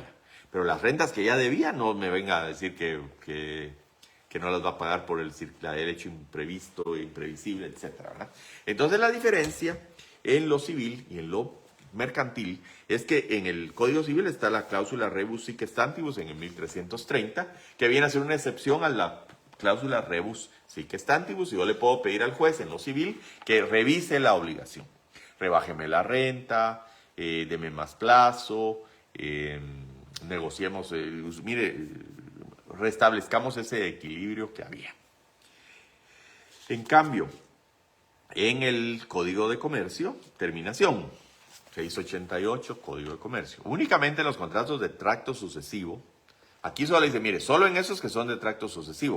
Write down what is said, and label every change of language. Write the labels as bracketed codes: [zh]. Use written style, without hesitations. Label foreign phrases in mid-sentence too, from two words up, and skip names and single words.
[es] Pero las rentas que ya debía, no me venga a decir que no las va a pagar por el hecho imprevisto, imprevisible, etc. ¿verdad? Entonces la diferencia en lo civil y en lo mercantil es que en el Código Civil está la cláusula [la] rebus sic stantibus [es] en el 1330, que viene a ser una excepción a la cláusula [la] rebus sic stantibus, [es] y yo le puedo pedir al juez en lo civil que revise la obligación. Rebájeme la renta, deme más plazo, negociemos, mire, restablezcamos ese equilibrio que había. En cambio, en el Código de Comercio, terminación, 688, Código de Comercio, únicamente en los contratos de tracto sucesivo, aquí solo dice, mire, solo en esos que son de tracto sucesivo.